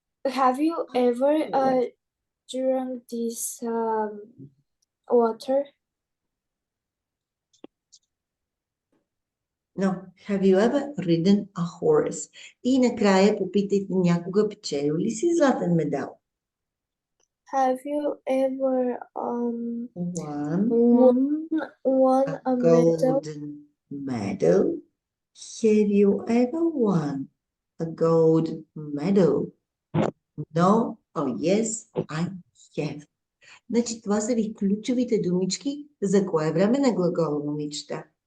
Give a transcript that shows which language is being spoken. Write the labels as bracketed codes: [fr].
[en] have you ever drank this water? No. Have you ever ridden a horse? [bg] И накрая попитайте някога печелил ли си златен медал? [en] Have you ever Won won a a medal? golden medal? Have you ever won a gold medal? No. Oh, yes, I have. [bg] Значи това са ви ключовите думички. За кое време на глагола, момичета?